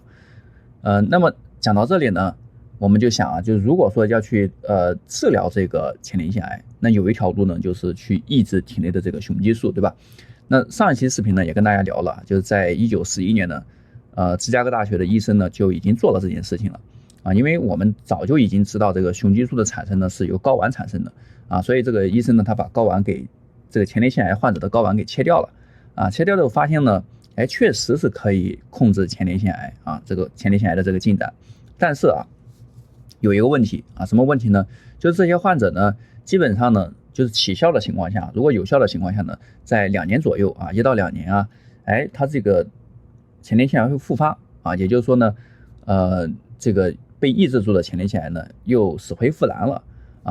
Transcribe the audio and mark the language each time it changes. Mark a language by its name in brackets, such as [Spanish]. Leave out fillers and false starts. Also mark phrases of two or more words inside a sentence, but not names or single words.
[Chinese] 那麼講到這裡呢，我們就想啊，就是如果說要去治療這個前列腺癌，那有一條路呢，就是去抑制體內的這個雄激素，對吧？那上一期視頻呢也跟大家聊了，就是在1911年呢，芝加哥大学的醫生呢就已經做了這件事情了啊，因為我們早就已經知道這個雄激素的產生呢是由睾丸產生的啊，所以這個醫生呢他把睾丸給這個前列腺癌患者的睾丸給切掉了啊，切掉之後發現呢，確實是可以控制前列腺癌啊，這個前列腺癌的這個進展，但是啊。有一個問題啊，什麼問題呢？就是這些患者呢，基本上呢，就是起效的情況下，如果有效的情況下呢，在2年左右啊，1到2年啊，它这個前列腺癌會復發啊，也就是說呢，這個被抑制住的前列腺癌呢，又死灰復燃了啊。